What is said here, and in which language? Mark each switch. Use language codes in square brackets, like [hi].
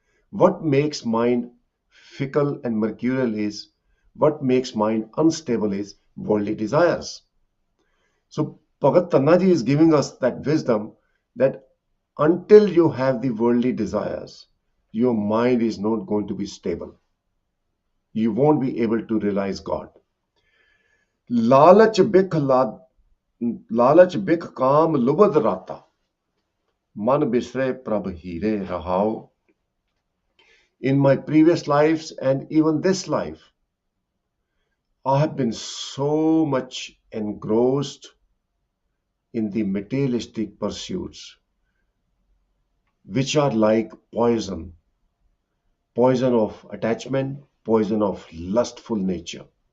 [en] What makes mind fickle and mercurial is, what makes mind unstable is worldly desires. So Bhagat Tannaji is giving us that wisdom that until you have the worldly desires, your mind is not going to be stable. You won't be able to realize God. [pa] लालच बिख लालच बिख काम लुबद राता मन बिसरे प्रभ हीरे रहाओ. [en] In my previous lives and even this life, I have been so much engrossed in the materialistic pursuits, which are like poison, poison of attachment, poison of lustful nature.